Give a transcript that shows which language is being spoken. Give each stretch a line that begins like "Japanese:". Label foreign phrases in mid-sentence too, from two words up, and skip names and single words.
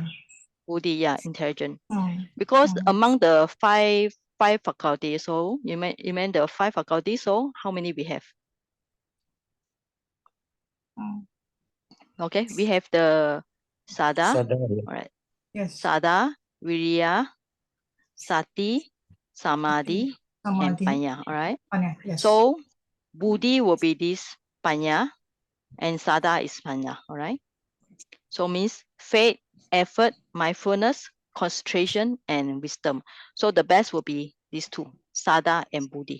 English: Buddhi, yeah, intelligent. Mm, Because mm. among the five faculties, so you mean the 5 faculties, so how many we have? Mm. Okay, we have the sada, Sadar, ya. all right, Yes.
Pali: sada, viriya, sati, samadhi, and
English: Samadhi. panya, all right? Panya, yes. So buddhi will be this panya, and sada is panya, all right? So means faith, effort, mindfulness, concentration, and wisdom. So the best will be these 2, sada and buddhi.